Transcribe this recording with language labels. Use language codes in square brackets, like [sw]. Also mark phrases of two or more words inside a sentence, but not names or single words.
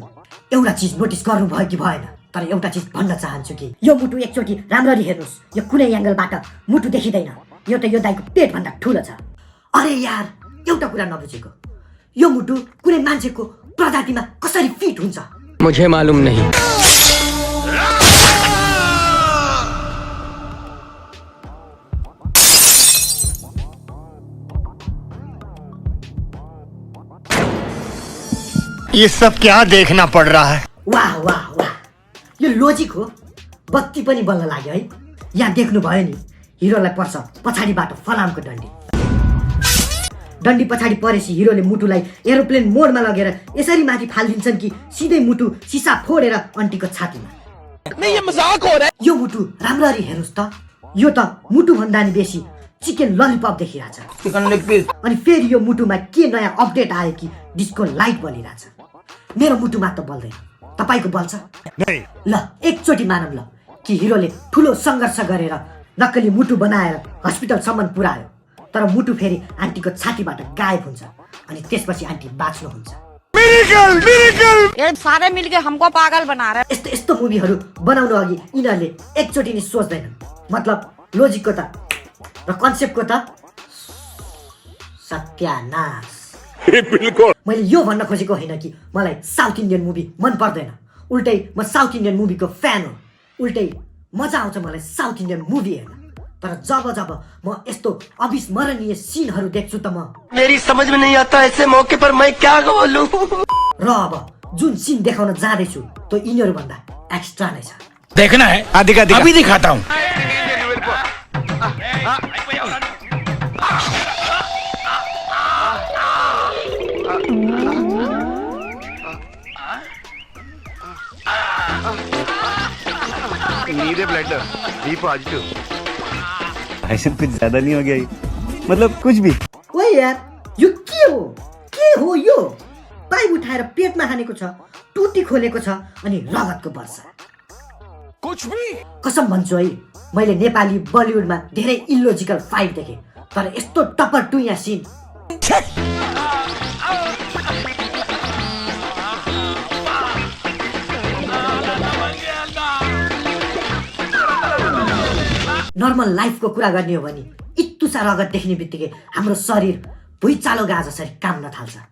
[ne] एउटा चिज नोटिस गर्नुभयो कि भएन, तर एउटा चिज भन्न चाहन्छु कि यो मुटु एकचोटि राम्ररी हेर्नुस्, यो कुनै एंगलबाट मुटु देखिँदैन, यो त यो दाइको पेट भन्दा ठुलो छ। अरे यार, एउटा कुरा नबुझेको, यो मुटु कुनै मान्छेको प्रजातिमा कसरी फिट हुन्छ? [hi] मुझे मालूम नहीं। ये सब क्या देखना पड़ रहा है? वाह वाह वाह, [ne] यो लोजिक हो। बत्ती पनि बल्न लाग्यो है। यहाँ देख्नु भयो नि, हिरोलाई पर्छ पछाडिबाट फलामको डन्डी। डन्डी पछाडि परेपछि हिरोले मुटुलाई एरोप्लेन मोडमा लगेर यसरी माथि फालिदिन्छन् कि सिधै मुटु सिसा फोडेर अन्टीको छातीमा। [hi] नहीं, ये मजाक हो रहा है। [ne] यो मुटु राम्ररी हेर्नुस् त, यो त मुटु भन्दा नि बेसी [en] chicken lollipop [ne] देखिरहेछ। अनि फेरि यो मुटुमा के नयाँ अपडेट आयो कि [en] disco light [ne] बलिरहेछ। मेरो मुटुमा त बल्दैन, तपाईको बल्छ? ल एकचोटि मानौँ ल कि हिरोले ठुलो सङ्घर्ष गरेर नक्कली मुटु बनाएर हस्पिटलसम्म पुर्यायो, तर मुटु फेरि आन्टीको छातीबाट गायब हुन्छ, अनि त्यसपछि आन्टी बाँच्नुहुन्छ। [hi] ये सारे मिलके हमको पागल बना रहे। [ne] यस्तो मुभीहरू बनाउनु अघि यिनीहरूले एकचोटि नि सोच्दैनन्। मतलब लोजिकको त र कन्सेप्टको त सत्यानाश। बिल्कुल मैले यो भन्न खोजेको होइन कि मलाई [en] South Indian movie [ne] मन पर्दैन, उल्टै म [en] South Indian movie [ne] फ्यान हो। उल्टै मजा आउँछ मलाई [en] South Indian movie [ne] हेर्न। तर जब जब म यस्तो अविस्मरणीय सिनहरू देख्छु त म [hi] मेरी समझ में नहीं आता ऐसे मौके पर मैं क्या बोलूं। [ne] र अब जुन सिन देखाउन जाँदैछु त्यो यिनीहरू भन्दा एक्स्ट्रा नै छ। [hi] देखना है अभी दिखाता हूँ। [en] neere blender be positive. [hi] भाषण कुछ ज्यादा नहीं हो गया ये? मतलब कुछ भी। [ne] ओए यार यो के हो यो? पाइप उठाएर पेटमा हानेको छ, टुटी खोलेको छ अनि रगतको वर्षा। [hi] कुछ भी [ne] कसम भन्छु है, मैले नेपाली बलिउडमा धेरै [en] illogical fight [ne] देखे, तर यस्तो टपर टुइया सिन नर्मल लाइफको कुरा गर्ने हो भने इत्तुसा रगत देख्ने बित्तिकै हाम्रो शरीर भुइँचालो गा जसरी काम्न थाल्छ।